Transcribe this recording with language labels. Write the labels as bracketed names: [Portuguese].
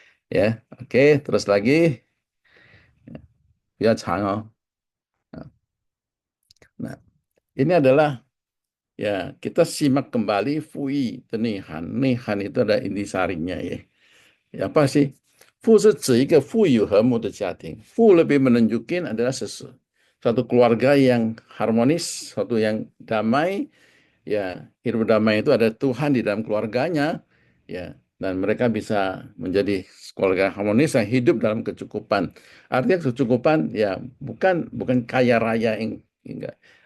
[Indonesian] Ya, oke, terus lagi, ya, 长哦. Nah, ini adalah ya kita simak kembali Fui Tenihan. Nihan itu ada intisarinya ya. Ya apa sih? [Chinese] Fu 是指一个富有和睦的家庭. [Indonesian] Fu lebih menunjukin adalah satu keluarga yang harmonis, satu yang damai. Ya, hidup damai itu ada Tuhan di dalam keluarganya. Ya, dan mereka bisa menjadi keluarga harmonis yang hidup dalam kecukupan. Artinya kecukupan ya bukan kaya raya yang enggak.